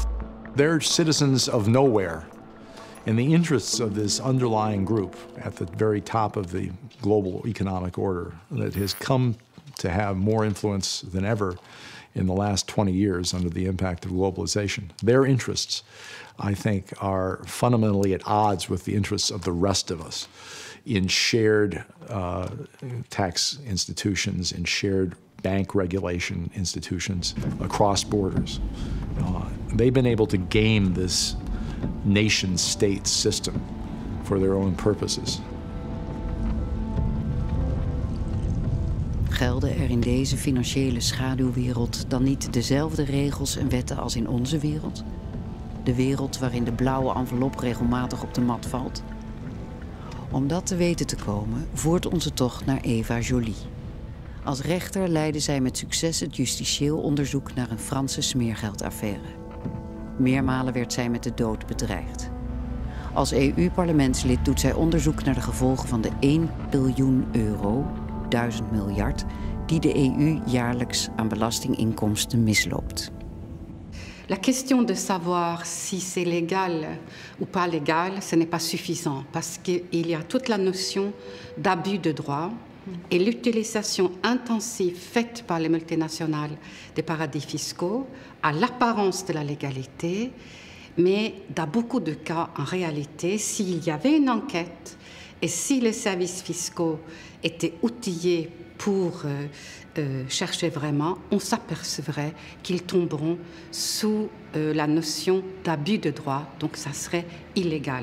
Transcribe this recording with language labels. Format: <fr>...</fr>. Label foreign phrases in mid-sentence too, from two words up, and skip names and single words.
<en>They're citizens of nowhere. And the interests of this underlying group at the very top of the global economic order that has come to have more influence than ever in the last 20 years under the impact of globalization, their interests, I think, are fundamentally at odds with the interests of the rest of us in shared tax institutions, in shared bank regulation institutions across borders. They've been able to game this nation-state system for their own purposes.</en> <nl>Gelden er in deze financiële schaduwwereld dan niet dezelfde regels en wetten als in onze wereld? De wereld waarin de blauwe envelop regelmatig op de mat valt? Om dat te weten te komen, voert onze tocht naar Eva Joly. Als rechter leidde zij met succes het justitieel onderzoek naar een Franse smeergeldaffaire. Meermalen werd zij met de dood bedreigd. Als EU-parlementslid doet zij onderzoek naar de gevolgen van de 1 biljoen euro, 1000 miljard, die de EU jaarlijks aan belastinginkomsten misloopt.</nl> <fr>La question de savoir si c'est légal ou pas légal, ce n'est pas suffisant parce qu'il y a toute la notion d'abus de droit et l'utilisation intensive faite par les multinationales des paradis fiscaux à l'apparence de la légalité, mais dans beaucoup de cas, en réalité, s'il y avait une enquête et si les services fiscaux étaient outillés pour chercher vraiment, on s'apercevrait qu'ils tomberont sous la notion d'abus de droit, donc ça serait illégal.</fr>